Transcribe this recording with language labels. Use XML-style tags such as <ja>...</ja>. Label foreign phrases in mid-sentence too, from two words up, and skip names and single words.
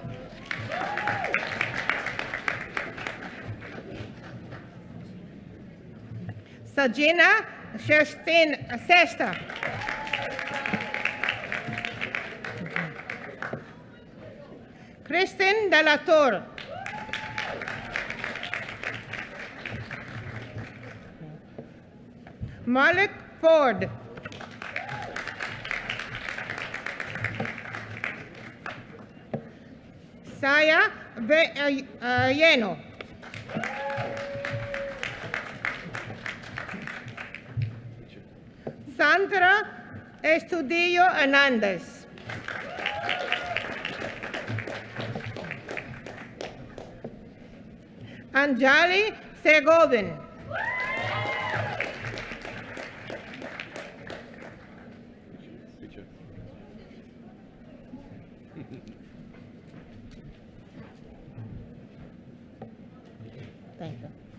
<en>Sajina Sesta. Kristen de la Torre. Malik Ford. Saya Lleno. Sandra Estudillo Hernandez. Anjali Segovin. Thank you.</en>